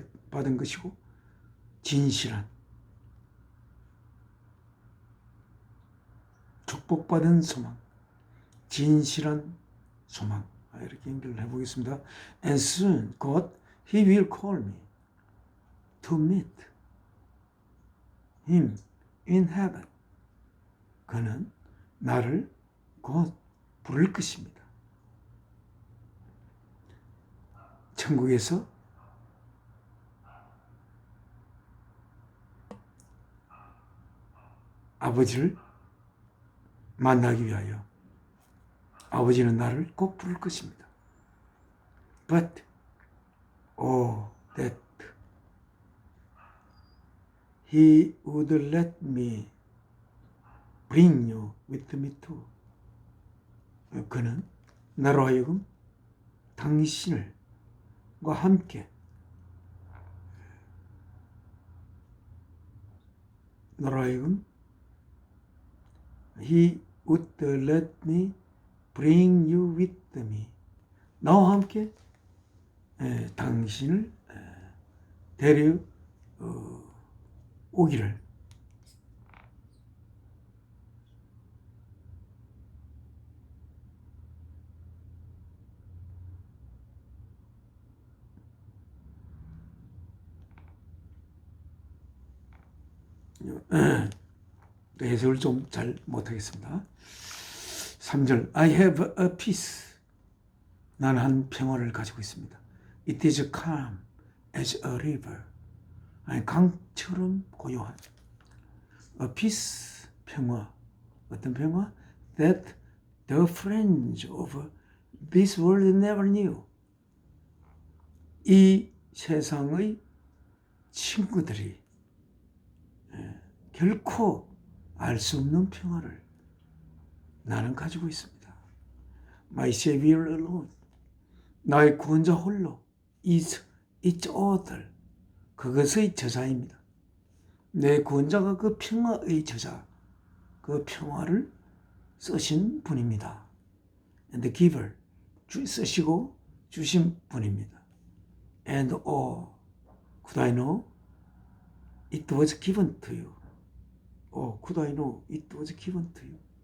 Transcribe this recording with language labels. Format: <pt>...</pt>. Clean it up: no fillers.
<ko>받은 것이고 진실한 축복받은 소망, 진실한 소망. 이렇게 연결을 해보겠습니다.</ko> <en>And soon God He will call me to meet Him in heaven.</en> <ko>그는 나를 곧 부를 것입니다. 천국에서 아버지를 만나기 위하여 아버지는 나를 꼭 부를 것입니다.</ko> <en>But, oh, that He would let me bring you with me too.</en> <ko>그는 나로 하여금 당신과 함께 나로 하여금</ko> <en>He would let me bring you with me.</en> <ko>나와 함께 당신을 데려오기를 해석을 좀 잘 못하겠습니다.</ko> <en>3절 I have a peace.</en> <ko>나는 한 평화를 가지고 있습니다.</ko> <en>It is calm as a river.</en> <ko>강처럼 고요한.</ko> <en>A peace,</en> <ko>평화. 어떤 평화?</ko> <en>That the friends of this world never knew.</en> <ko>이 세상의 친구들이 결코 알 수 없는 평화를 나는 가지고 있습니다.</ko> <en>My Savior alone.</en> <ko>나의 구원자 홀로</ko> <en>is its author.</en> <ko>그것의 저자입니다. 내 구원자가 그 평화의 저자, 그 평화를 쓰신 분입니다.</ko> <en>And the giver,</en> <ko>쓰시고 주신 분입니다.</ko> <en>And oh, could I know it was given to you. Oh, could I know it was given to you.</en>